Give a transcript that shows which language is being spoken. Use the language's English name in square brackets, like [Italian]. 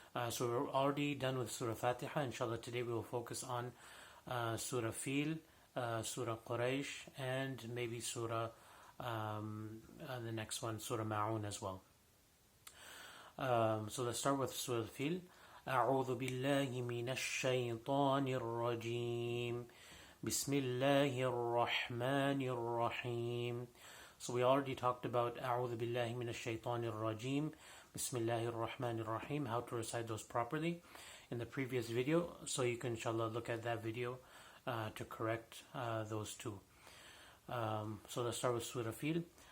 [English] So we're already done with Surah Fatiha. Inshallah, today we will focus on Surah Fil, Surah Quraish, and maybe Surah, the next one, Surah Ma'un as well. So let's start with Surah Fil. [Arabic] أعوذ بالله من الشيطان الرجيم بسم الله الرحمن الرحيم. [English] So we already talked about [Arabic] أعوذ بالله من الشيطان الرجيم Bismillahir Rahmanir Rahim, [English] how to recite those properly in the previous video. So you can inshallah look at that video to correct those two. So let's start with Surah Fil.